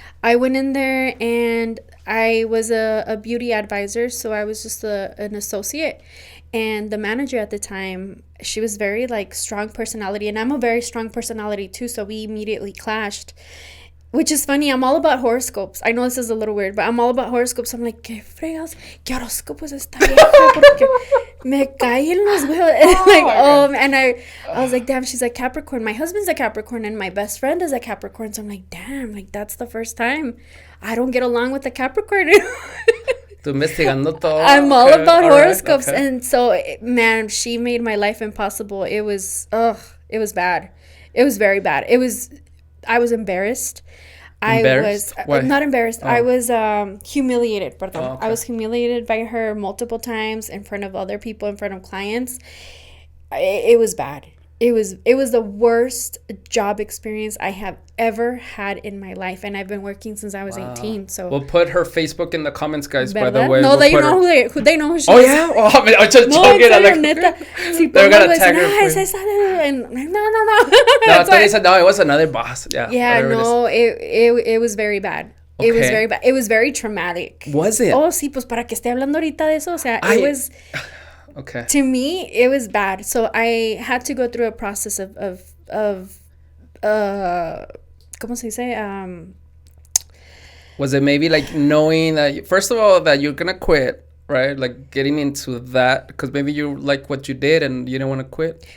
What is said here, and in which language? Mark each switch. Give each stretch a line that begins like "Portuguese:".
English: I went in there and I was a beauty advisor, so I was just an associate. And the manager at the time, she was very like strong personality, and I'm a very strong personality too, so we immediately clashed. Which is funny, I'm all about horoscopes. I know this is a little weird, but I'm all about horoscopes. I'm like,
Spanish: ¿qué fregas? ¿Qué horóscopos está vieja? Porque me caen los huevos.
English: And I was like, damn, she's a Capricorn. My husband's a Capricorn, and my best friend is a Capricorn. So I'm like, damn, like that's the first time I don't get along with a Capricorn. I'm all about horoscopes. Right, okay. And so, man, she made my life impossible. It was bad. It was very bad. I was embarrassed. Embarrassed? I was not embarrassed. Oh. I was humiliated. Pardon. Oh, okay. I was humiliated by her multiple times in front of other people, in front of clients. It was bad. It was the worst job experience I have ever had in my life, and I've been working since I was 18. So we'll put her Facebook in the comments, guys.
Spanish: ¿Verdad?
English: By the way, no, they know who they know who she is. Oh yeah, well, I mean, I'm just joking. They're gonna tag her. No, they said no. It was another boss. Yeah. Yeah, no, it was very bad. Okay. It was very bad. It was very traumatic. Was it?
Spanish: Oh, sí, pues para que esté hablando ahorita de eso, o sea,
English: it was. Okay. To me, it was bad. So I had to go through a process of
Spanish: ¿cómo se dice?
English: Was it maybe like knowing that, first of all, that you're going to quit, right? Like getting into that, because maybe you like what you did and you didn't want to quit?